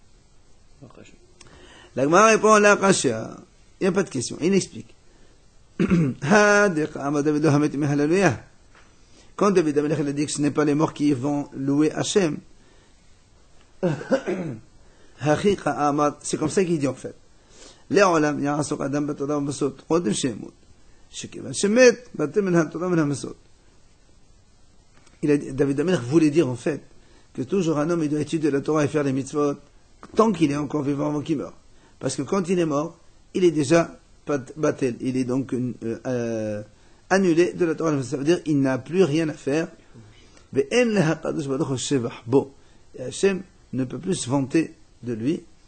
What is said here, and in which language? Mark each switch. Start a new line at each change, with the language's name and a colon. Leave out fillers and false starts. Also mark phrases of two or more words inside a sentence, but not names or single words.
French: La Gemara répond, la Kasha. Il n'y a pas de question. Il explique. Quand David Amelech a dit que ce n'est pas les morts qui vont louer Hachem, c'est comme ça qu'il dit en fait.
Hebrew: לעולם יעסוק אדם בתורה ובמסורת קודם שימות שכיוון שמת בטל מן התורה ומן המסורת.
French: David Amelech voulait dire en fait que toujours un homme il doit étudier la Torah et faire les mitzvot tant qu'il est encore vivant avant qu'il meure. Parce que quand il est mort, il est déjà batel, il est donc annulé de la Torah. Ça veut dire qu'il n'a plus rien à faire. Et Hachem ne peut plus se vanter de lui.